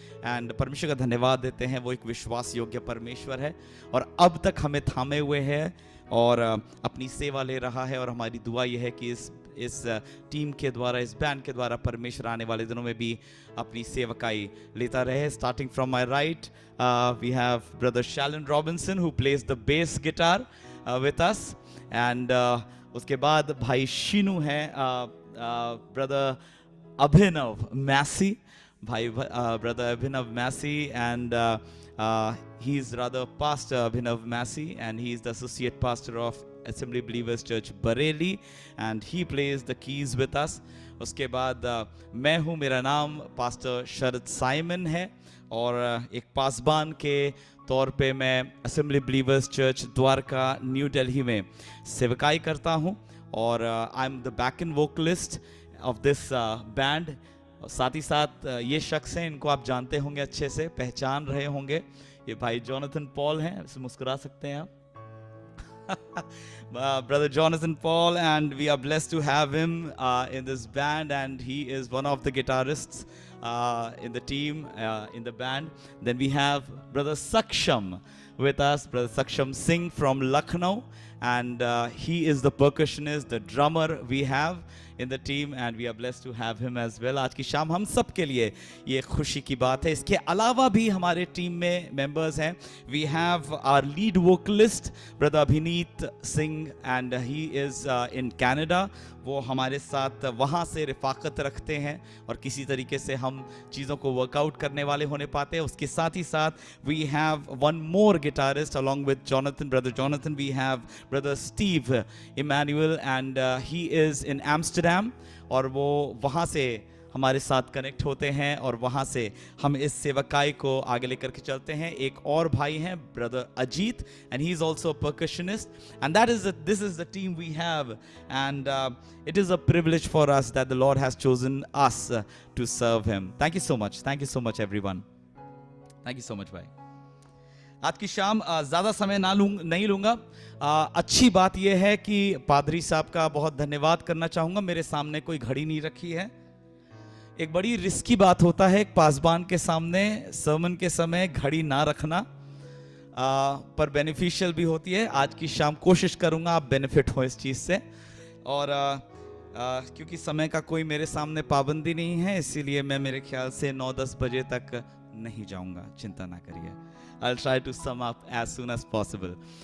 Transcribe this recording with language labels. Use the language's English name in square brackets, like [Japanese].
[Hindi] And परमेश्वर का धन्यवाद देते हैं, वो एक विश्वास योग्य परमेश्वर है और अब तक हमें थामे हुए है और अपनी सेवा ले रहा है. और हमारी दुआ यह है कि इस टीम के द्वारा, इस बैंड के द्वारा परमेश्वर आने वाले दिनों में भी अपनी सेवकाई लेता रहे. [English] Starting from my right we have brother Shalen Robinson who plays the bass guitar with us. [Hindi] And उसके बाद भाई शीनू है, [English] Brother Abhinav Massey, भाई brother Abhinav Massey, and he's rather pastor Abhinav Massey, and he's the associate pastor of Assembly Believers Church Bareilly, and he plays the keys with us. [Hindi] उसके बाद मैं हूँ, मेरा नाम पास्टर शरद साइमन है और एक पासबान के तौर पे मैं Assembly Believers Church Dwarka new Delhi में सेवकाई करता हूँ और [English] I am the back end vocalist of this band. [Hindi] साथ ही साथ ये शख्स हैं, इनको आप जानते होंगे, अच्छे से पहचान रहे होंगे. ये भाई जोनाथन पॉल हैं, मुस्कुरा सकते हैं आप. [English] Brother Jonathan Paul, and we are blessed to have him in this band, and he is one of the guitarists in the team, in the band. Then we have Brother Saksham with us, Brother Saksham Singh from Lucknow, and he is the percussionist, the drummer we have. in the team and we are blessed to have him as well. [Hindi] आज की शाम हम सब के लिए ये खुशी की बात है. इसके अलावा भी हमारे टीम में मेंबर्स हैं. [English] We have our lead vocalist brother Abhineet Singh and he is in Canada. [Hindi] वो हमारे साथ वहाँ से रिफाकत रखते हैं और किसी तरीके से हम चीज़ों को वर्कआउट करने वाले होने पाते हैं. उसके साथ ही साथ [English] we have one more guitarist along with Jonathan, brother Jonathan. We have brother Steve Emmanuel and he is in Amsterdam [Hindi] और वो वहाँ से हमारे साथ कनेक्ट होते हैं और वहाँ से हम इस सेवकाई को आगे लेकर के चलते हैं. एक और भाई हैं [English] Brother Ajeet and he is also a percussionist and this is the team we have and it is a privilege for us that the Lord has chosen us to serve him. Thank you so much everyone. Thank you so much [Hindi] भाई. आज की शाम ज़्यादा समय नहीं लूँगा. अच्छी बात यह है कि पादरी साहब का बहुत धन्यवाद करना चाहूँगा. मेरे सामने कोई घड़ी नहीं रखी है. एक बड़ी रिस्की बात होता है एक पासबान के सामने सर्मन के समय घड़ी ना रखना, पर बेनिफिशियल भी होती है. आज की शाम कोशिश करूँगा आप बेनिफिट हो इस चीज़ से और क्योंकि समय का कोई मेरे सामने पाबंदी नहीं है इसीलिए मैं मेरे ख्याल से 9-10 बजे तक नहीं जाऊँगा. चिंता ना करिए. [English] I'll try to sum up as soon as possible.